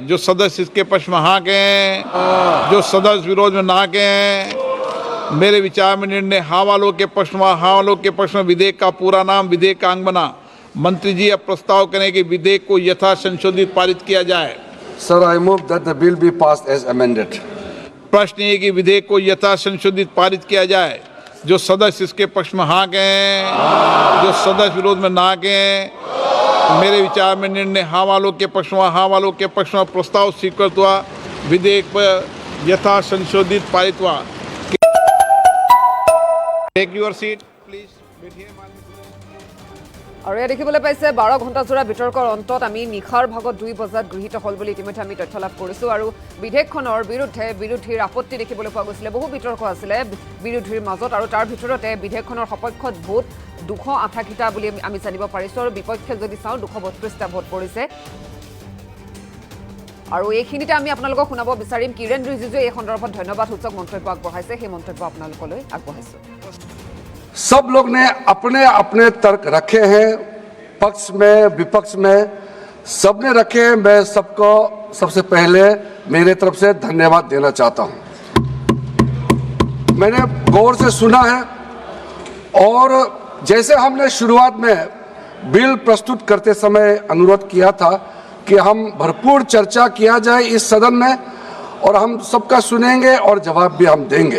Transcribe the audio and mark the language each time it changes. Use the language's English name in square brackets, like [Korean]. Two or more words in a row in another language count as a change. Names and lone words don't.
[Hindi] जो सदस्य इसके पक्ष में हाँ कहें, जो सदस्य विरोध में ना कहें। मेरे विचार में निर्णय हाँ वालों के पक्ष में, हाँ वालों के पक्ष में विधेयक का पूरा नाम विधेयक का अंग बना। मंत्री जी अब प्रस्ताव करें कि विधेयक को यथा संशोधित पारित किया जाए। [English] Sir, I move that the bill be passed as amended. [Hindi] प्रश्न ये कि विधेयक को यथा संशोधित पारित किया जाए। जो सदस्य इसके पक्ष में हाँ कहें, जो सदस्य विरोध में ना कहें। मेरे विचार में निर्णय हाँ वालों के पक्ष में, हाँ वालों के पक्ष में प्रस्ताव स्वीकृत हुआ। विधेयक पर यथा संशोधित पारित हुआ। [English] take your seat please. [Assamese] আৰু এয়া দেখিবলৈ পাইছে 12 ঘণ্টা জোৰা বিতৰ্কৰ অন্তত আমি নিশাৰ ভাগত 2 বজাত গৃহীত হল বুলি ইতিমধ্যে আমি তথ্য লাভ কৰিছোঁ। আৰু বিধেয়কখনৰ বিৰোধীৰ আপত্তি দেখিবলৈ পোৱা গৈছিলে। বহু বিতৰ্ক আছিলে বিৰোধীৰ মাজত আৰু তাৰ ভিতৰতে বিধেয়কখনৰ সপক্ষত ভোট 288টা বুলি আমি জানিব পাৰিছোঁ। আৰু বিপক্ষে যদি চাওঁ 232টা ভোট পৰিছে। আৰু এইখিনিতে আমি আপোনালোকক শুনাব বিচাৰিম কিৰেণ ৰিজিজুৱে এই সন্দৰ্ভত ধন্যবাদ সূচক মন্তব্য আগবঢ়াইছে। সেই মন্তব্য আপোনালোকলৈ আগবঢ়াইছোঁ। [Hindi] सब लोग ने अपने अपने तर्क रखे हैं, पक्ष में विपक्ष में सबने रखे हैं। मैं सबको सबसे पहले मेरे तरफ से धन्यवाद देना चाहता हूं। मैंने गौर से सुना है और जैसे हमने शुरुआत में बिल प्रस्तुत करते समय अनुरोध किया था कि हम भरपूर चर्चा किया जाए इस सदन में और हम सबका सुनेंगे और जवाब भी हम देंगे।